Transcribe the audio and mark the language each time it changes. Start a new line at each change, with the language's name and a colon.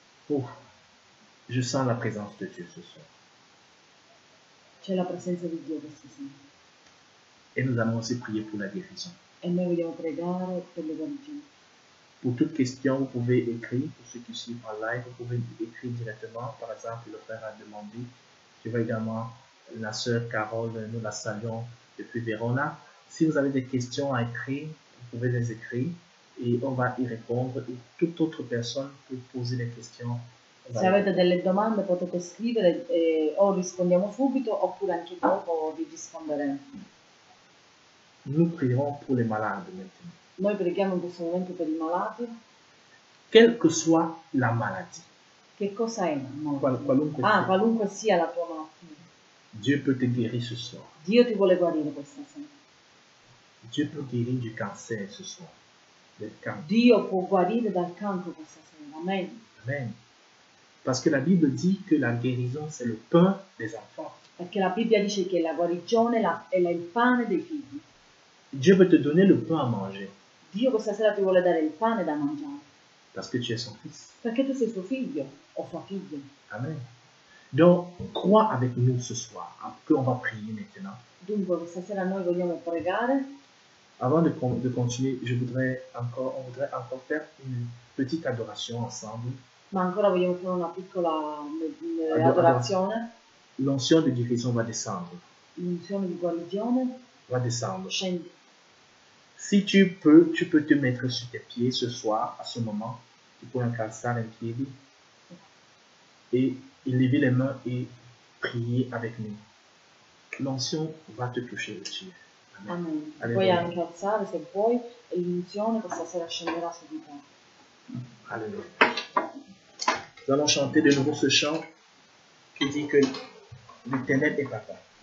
French: Oh, je sens la présence de Dieu ce soir.
Italian: C'è la presenza di Dio questa sera.
French: Et nous allons aussi prier pour la guérison.
Italian: E noi vogliamo pregare per le guarigioni.
French: Pour toute question, vous pouvez écrire. Pour ceux qui suivent en live, vous pouvez écrire directement. Par exemple, le frère a demandé. Je vois également la sœur Carole, nous la saluons depuis Verona. Si vous avez des questions à écrire, vous pouvez les écrire et on va y répondre. Et toute autre personne peut poser des questions.
Italian: Se avete delle domande potete scrivere o rispondiamo subito oppure anche dopo vi risponderemo.
French: Nous prierons pour les malades maintenant.
Italian: Noi preghiamo in questo momento per i malati.
French: Quelle que soit la maladie,
Italian: Che cosa è la malattia? qualunque Ah, sia, qualunque sia la tua malattia.
French: Dieu peut te guérir ce soir.
Italian: Dio ti vuole guarire questa sera.
French: Dieu peut guérir du cancer ce soir.
Italian: Del cancro. Dio può guarire dal cancro questa sera. Amen. Amen.
French: Parce que la Bible dit que la guérison, c'est le pain des enfants.
Italian: Perché la Bibbia dice che la guarigione è il pane dei figli.
French: Dieu veut te donner le pain à manger.
Italian: Dio questa sera ti vuole dare il pane da mangiare.
French: Parce que tu es son fils.
Italian: Perché tu sei suo figlio o sua figlia. Amen.
French: Donc, crois avec nous ce soir, qu'on va prier maintenant.
Italian: Dunque questa sera noi vogliamo pregare.
French: Avant de continuer, on voudrait encore faire une petite adoration ensemble.
Italian: Ma ancora vogliamo fare una piccola adorazione.
French: L'onction de guérison va descendre.
Italian: L'unzione di guarigione
French: Va descendre.
Italian: scende.
French: Si tu peux te mettre sur tes pieds ce soir, à ce moment. Tu peux
Italian: incalzare in piedi
French: et lever les mains et prier avec nous. L'onction va te toucher aussi. Amen.
Italian: Puoi anche alzare se vuoi e l'unzione questa sera scenderà su di te.
French: Alléluia. Nous allons chanter de nouveau ce chant qui dit que l'Éternel est papa.